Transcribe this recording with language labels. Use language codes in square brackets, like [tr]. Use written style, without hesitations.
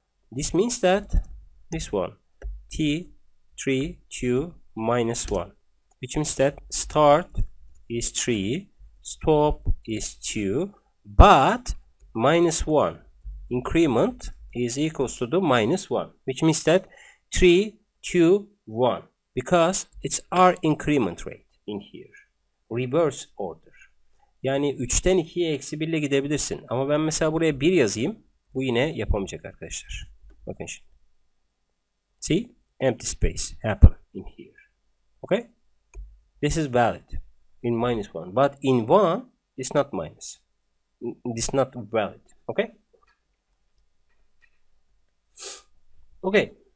[en] This means that this one T3 2 minus 1, which means that start is 3, stop is 2, but minus 1 increment is equals to the minus 1, which means that 3 2 1, because it's our increment rate in here. Reverse order. [tr] Yani 3'ten 2'ye eksi 1 ile gidebilirsin. Ama ben mesela buraya 1 yazayım. Bu yine yapamayacak arkadaşlar. Bakın şimdi. [en] See? Empty space happen in here. Okay? This is valid in minus 1. But in 1, it's not minus. It's not valid. Okay? Okay.